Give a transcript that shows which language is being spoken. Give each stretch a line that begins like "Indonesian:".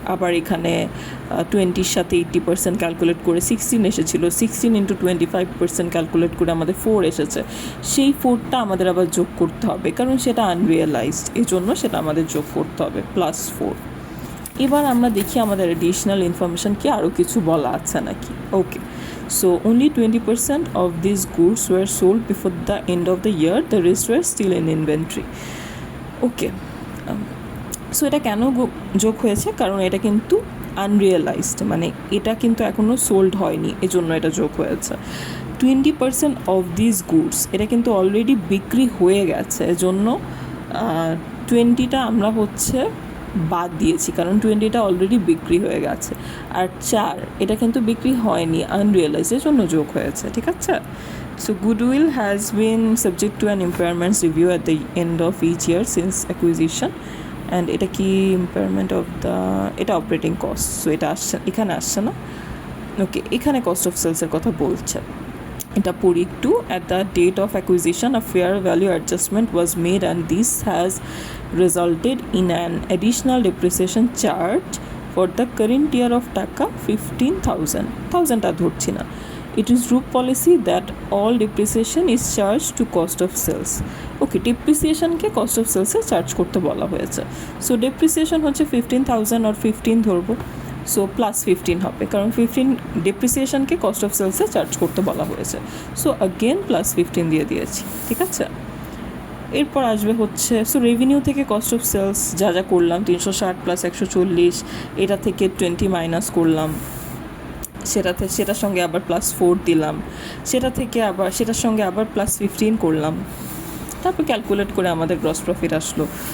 Bangla: আবার এখানে 20-র সাথে 80% ক্যালকুলেট করে 16 এসেছিলো, 16 ইন্টু 25% ক্যালকুলেট করে আমাদের 4 এসেছে। সেই 4টা আমাদের আবার যোগ করতে হবে, কারণ সেটা আনরিয়েলাইজড, এই জন্য সেটা আমাদের যোগ করতে হবে +4। এবার আমরা দেখি আমাদের অ্যাডিশনাল ইনফরমেশন কি আরও কিছু বলা আছে নাকি।
English: Okay, so only 20% of these goods were sold before the end of the year, the rest were still in inventory.
Bangla: Okay, so এটা কেন যোগ হয়েছে? কারণ এটা কিন্তু আনরিয়েলাইজড, মানে এটা কিন্তু এখনও সোল্ড হয়নি, এজন্য এটা যোগ হয়েছে।
English: 20% of this goods,
Bangla: এটা কিন্তু অলরেডি বিক্রি হয়ে গেছে, এজন্য 20টা আমরা হচ্ছে বাদ দিয়েছি, কারণ 20টা অলরেডি বিক্রি হয়ে গেছে। আর 4, এটা কিন্তু বিক্রি হয়নি, আনরিয়েলাইজের জন্য যোগ হয়েছে।
English: ঠিক আছে, so goodwill has been subject to an impairments review at the end of each year since acquisition.
Bangla: And এটা কি ইম্পেয়ারমেন্ট অফ দ্য, এটা অপারেটিং কস্ট, সো এটা আসছে, এখানে আসছে না। ওকে, এখানে কস্ট অফ সেলসের কথা বলছে, এটা পড়ি একটু।
English: At the date of acquisition, a fair value adjustment was made and this has resulted in an additional depreciation charge for the current year of টাকা 15,000
Bangla: ধরছি না।
English: It is group policy that all depreciation is charged to cost of sales.
Bangla: Okay, ডেপ্রিসিয়েশনকে cost of সেলসে charge করতে বলা হয়েছে। So depreciation হচ্ছে 15,000 আর 15 ধরবো, so +15 হবে, কারণ 15 ডেপ্রিসিয়েশনকে কস্ট অফ সেলসে চার্জ করতে বলা হয়েছে। সো অগেন +15 দিয়ে দিয়েছি। ঠিক আছে, এরপর আসবে হচ্ছে, সো রেভিনিউ থেকে কস্ট অফ সেলস যা যা করলাম 360 + 140, এটা থেকে 20 মাইনাস করলাম, সেটার সঙ্গে আবার +4 দিলাম, সেটার সঙ্গে আবার +15 করলাম, তারপর ক্যালকুলেট করে আমাদের গ্রস প্রফিট আসলো।